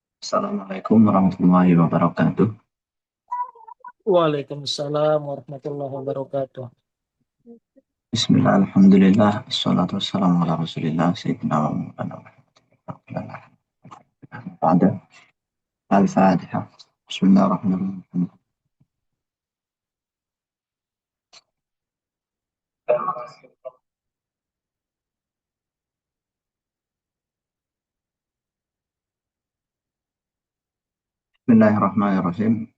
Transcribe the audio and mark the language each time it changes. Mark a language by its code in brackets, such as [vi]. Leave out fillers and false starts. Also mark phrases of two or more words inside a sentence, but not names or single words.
[ar] السلام عليكم ورحمة الله وبركاته. وعليكم السلام ورحمة الله وبركاته. بسم الله، الحمد لله، الصلاة والسلام على رسول الله, سيدنا ومولانا محمد. بعد، الفاتحة. بسم الله الرحمن الرحيم. بسم الله الرحمن الرحيم.